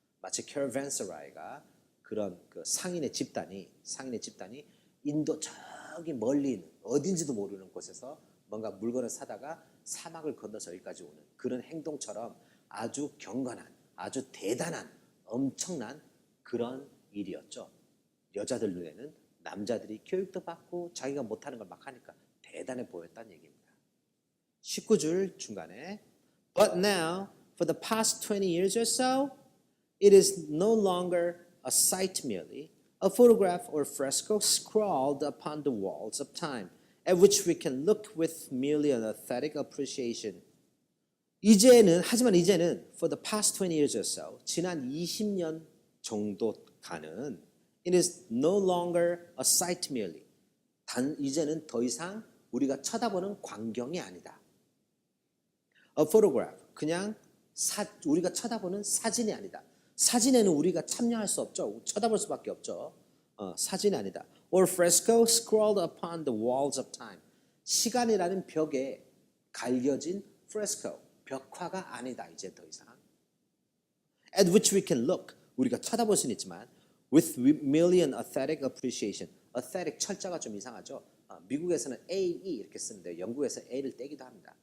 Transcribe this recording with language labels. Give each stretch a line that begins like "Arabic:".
Korean: 마치 caravanserai가 그런 그 상인의 집단이 인도 저기 멀리 있는 어딘지도 모르는 곳에서 뭔가 물건을 사다가 사막을 건너서 여기까지 오는 그런 행동처럼 아주 경건한, 아주 대단한, 엄청난 그런 일이었죠. 여자들 눈에는 남자들이 교육도 받고 자기가 못하는 걸 막 하니까 대단해 보였다는 얘기입니다.
English: 19줄 중간에 But now, for the past 20 years or so, it is no longer a sight merely, a photograph or fresco scrawled upon the walls of time, at which we can look with merely an aesthetic appreciation.
Korean: 하지만 이제는
English: for the past 20 years or so,
Korean: 지난 20년 정도 가는
English: it is no longer a sight merely.
Korean: 이제는 더 이상 우리가 쳐다보는 광경이 아니다.
English: A photograph,
Korean: 그냥 우리가 쳐다보는 사진이 아니다. 사진에는 우리가 참여할 수 없죠. 쳐다볼 수밖에 없죠. 사진이 아니다.
English: Or fresco scrawled upon the walls of time.
Korean: 시간이라는 벽에 갈겨진 fresco, 벽화가 아니다. 이제 더 이상.
English: At which we can look.
Korean: 우리가 쳐다볼 수는 있지만
English: with million aesthetic appreciation.
Korean: aesthetic 철자가 좀 이상하죠. 미국에서는 AE 이렇게 쓰는데 영국에서 A를 떼기도 합니다.